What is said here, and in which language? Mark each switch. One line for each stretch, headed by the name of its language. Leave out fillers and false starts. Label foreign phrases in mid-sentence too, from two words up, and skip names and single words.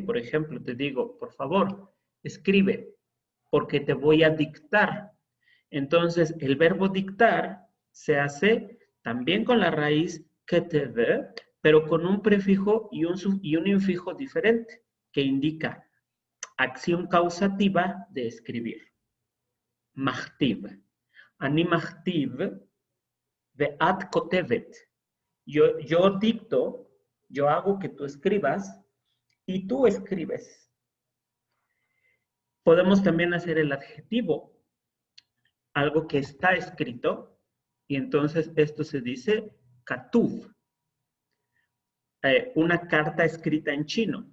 Spanish: Por ejemplo, te digo, por favor, escribe, porque te voy a dictar. Entonces, el verbo dictar se hace también con la raíz ketev, pero con un prefijo y un infijo diferente, que indica acción causativa de escribir. Machtiv.
Hebrew: אני מכתיב ואת כותבת.
Spanish: Yo dicto, yo hago que tú escribas y tú escribes. Podemos también hacer el adjetivo, algo que está escrito, y entonces esto se dice katuv, una carta escrita en chino.